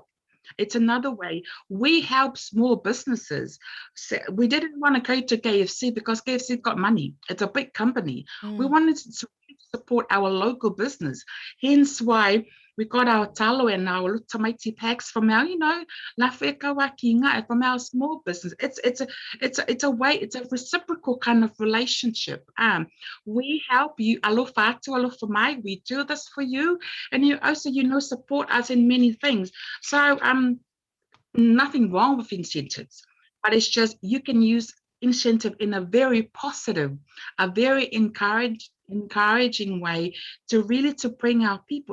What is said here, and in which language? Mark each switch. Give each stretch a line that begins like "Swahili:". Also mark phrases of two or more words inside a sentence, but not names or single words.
English: It's another way. We help small businesses. So we didn't want to go to KFC because KFC got money. It's a big company. We wanted to support our local business. Hence why we got our talo and our tomato packs from our,
Samoan: la wheka wakinga,
English: from our small business. It's a way, it's a reciprocal kind of relationship. We help you,
Samoan: alofa atu, alofa mai,
English: we do this for you, and you also, support us in many things. So nothing wrong with incentives, but it's just you can use incentive in a very positive, a very encouraging way to bring our people.